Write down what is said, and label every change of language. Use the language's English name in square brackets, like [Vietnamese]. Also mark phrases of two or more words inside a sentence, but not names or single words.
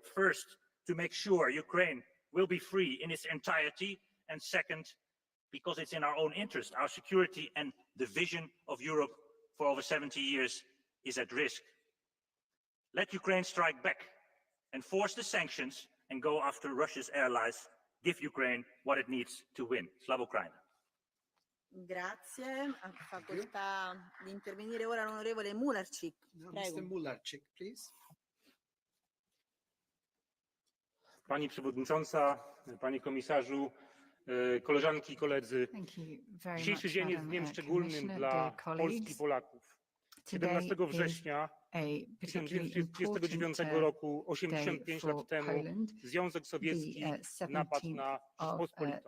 [English] First, to make sure Ukraine will be free in its entirety, and second, because it's in our own interest. Our security and the vision of Europe for over 70 years is at risk. Let Ukraine strike back, enforce the sanctions, and go after Russia's allies. Give Ukraine what it needs to win. [Ukrainian] Слава Україні. [Italian] Grazie. Ha facoltà di intervenire ora l'onorevole Mularczyk. [English] Mr. Mularczyk, please. [Polish] Pani Przewodnicząca, Panie Komisarzu, koleżanki i koledzy. Dzisiejszy dzień jest dniem szczególnym dla Polski i Polaków. 17 września 1939 roku, 85 lat temu, Związek Sowiecki napadł na Rzeczpospolitą.